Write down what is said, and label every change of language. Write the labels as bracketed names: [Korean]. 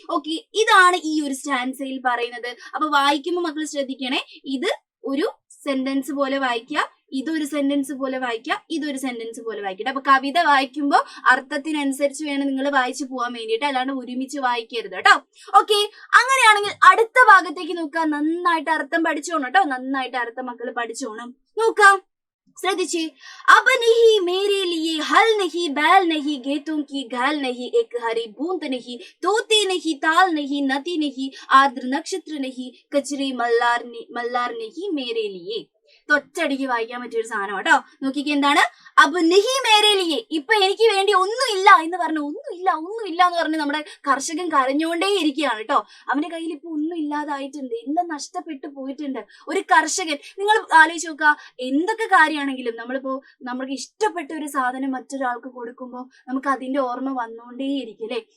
[Malayalam] Okay, ഇതാണ് ഈ ഒരു സ്റ്റാൻസയിൽ പറയുന്നത്. അപ്പൊ വായിക്കുമ്പോൾ മക്കൾ ശ്രദ്ധിക്കണേ, ഇത് ഒരു സെന്റൻസ് പോലെ വായിക്കുക, ഇതൊരു സെന്റൻസ് പോലെ വായിക്കുക, ഇതൊരു സെന്റൻസ് പോലെ വായിക്കട്ടെ. അപ്പൊ കവിത വായിക്കുമ്പോൾ അർത്ഥത്തിനനുസരിച്ച് വേണം നിങ്ങൾ വായിച്ചു പോകാൻ വേണ്ടിയിട്ട്, അല്ലാണ്ട് ഒരുമിച്ച് വായിക്കരുത് കേട്ടോ. ഓക്കെ, അങ്ങനെയാണെങ്കിൽ അടുത്ത ഭാഗത്തേക്ക് നോക്കാം. നന്നായിട്ട് അർത്ഥം പഠിച്ചോണം കേട്ടോ, നന്നായിട്ട് അർത്ഥം മക്കൾ പഠിച്ചോണം. നോക്കാം, ശ്രദ്ധിച്ചേ. [Hindi] अब नहीं मेरे लिए हल नहीं, बैल नहीं, गेतों की घाल नहीं, एक हरी बूंद नहीं, तोते नहीं, ताल नहीं, नदी नहीं, आर्द्र नक्षत्र नहीं, कचरे मल्लार नहीं मेरे लिए. [Malayalam] തൊറ്റടിക്ക് വായിക്കാൻ പറ്റിയൊരു സാധനം കേട്ടോ. നോക്കിക്ക് എന്താണ്, [Hindi] അബ് നഹി മേരെ ലിയെ, [Malayalam] ഇപ്പൊ എനിക്ക് വേണ്ടി ഒന്നുമില്ല എന്ന് പറഞ്ഞു, ഒന്നുമില്ല എന്ന് പറഞ്ഞ് നമ്മുടെ കർഷകൻ കരഞ്ഞുകൊണ്ടേ ഇരിക്കുകയാണ് കേട്ടോ. അവന്റെ കയ്യിൽ ഇപ്പൊ ഒന്നും ഇല്ലാതായിട്ടുണ്ട്, എല്ലാം നഷ്ടപ്പെട്ടു പോയിട്ടുണ്ട്. ഒരു കർഷകൻ, നിങ്ങൾ ആലോചിച്ച് നോക്കുക, എന്തൊക്കെ കാര്യമാണെങ്കിലും നമ്മളിപ്പോ നമുക്ക് ഇഷ്ടപ്പെട്ട ഒരു സാധനം മറ്റൊരാൾക്ക് കൊടുക്കുമ്പോൾ നമുക്ക് അതിന്റെ ഓർമ്മ വന്നുകൊണ്ടേ ഇരിക്കും അല്ലെ.